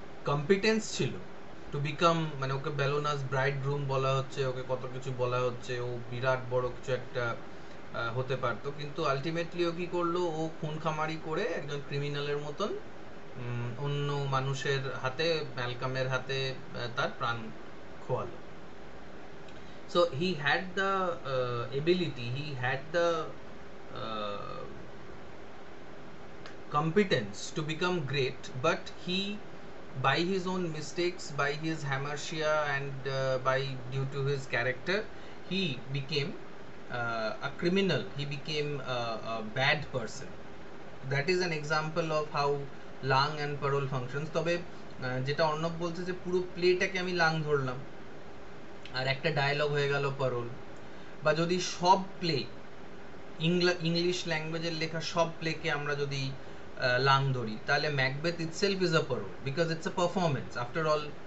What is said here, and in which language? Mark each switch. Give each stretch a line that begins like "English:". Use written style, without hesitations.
Bangla: Competence ছিল
English: to become,
Bangla: মানে ওকে বেলোনাস bride groom বলা হচ্ছে, ওকে কত কিছু বলা হচ্ছে, ও বিরাট বড় কিছু একটা হতে পারতো, কিন্তু আলটিমেটলি ও কি করলো, ও খুন খামারি করে একজন ক্রিমিনালের মতন অন্য মানুষের হাতে, ম্যালকামের হাতে তার প্রাণ খোয়ালো।
English: So he had the ability, he had the uh, competence to become great, but he, by his own mistakes, by his hamartia, and by due to his character, he became a criminal. He became a bad person. That is an example of how langue and parole functions.
Bangla: তবে যেটা অর্ণব বলছে যে পুরো প্লেটাকে আমি lung ধরলাম আর একটা dialogue হয়ে গেল পারোল, বা যদি সব প্লে ইংলিশ ল্যাঙ্গুয়েজের লেখা সব প্লেকে আমরা যদি লাং ধরি, তাহলে
English: Macbeth itself is a parole, because it's a performance after all.